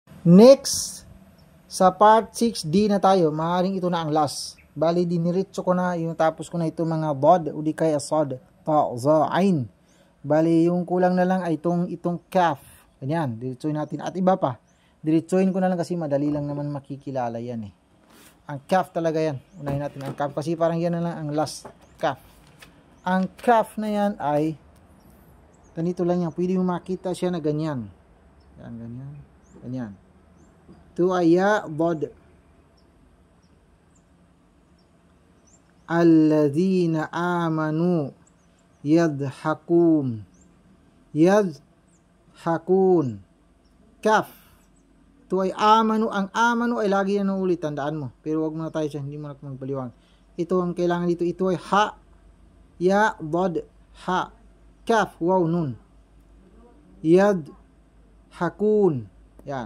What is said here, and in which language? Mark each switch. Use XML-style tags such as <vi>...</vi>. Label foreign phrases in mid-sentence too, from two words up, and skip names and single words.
<tl>Next, sa part 6D na tayo. Maaaring ito na ang last. Bali, diniritso ko na, yung tapos ko na ito mga bod, o di kaya sod, ta, za, ain. Bali, yung kulang na lang ay itong kaf. Ganyan, diritsoin natin. At iba pa, diritsoin ko na lang kasi madali lang naman makikilala yan eh. Ang kaf talaga yan. Unahin natin ang kaf kasi parang yan na lang ang last kaf. Ang kaf na yan ay ganito lang yan. Pwede mo makita siya na ganyan. Yan, ganyan. Ganyan. Ito ay ya, bod.</tl> <ar>الذين آمنوا يضحكون.</ar> <tl>Yadhakun. Kaf. Ito ay amanu. Ang amanu ay lagi yan ulit. Tandaan mo. Pero wag muna tayo siya. Hindi mo na magpaliwanag. Ito ang kailangan dito. Ito ay ha. Ya, bod. Ha. Kaf. Wow, nun. Yadhakun. Yan.</tl>